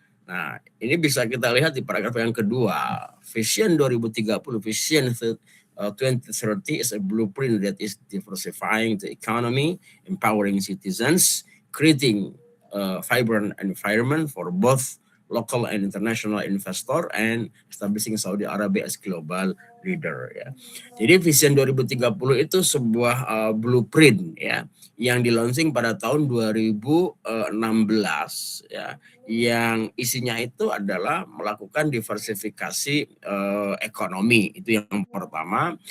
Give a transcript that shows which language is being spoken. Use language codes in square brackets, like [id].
[id] Nah, ini bisa kita lihat di paragraf yang kedua. [en] Vision 2030, Vision 2030 is a blueprint that is diversifying the economy, empowering citizens, creating a vibrant environment for both local and international investor, and establishing Saudi Arabia as global leader ya. [id] Jadi Vision 2030 itu sebuah blueprint ya yang di-launching pada tahun 2016 ya, yang isinya itu adalah melakukan diversifikasi ekonomi, itu yang pertama.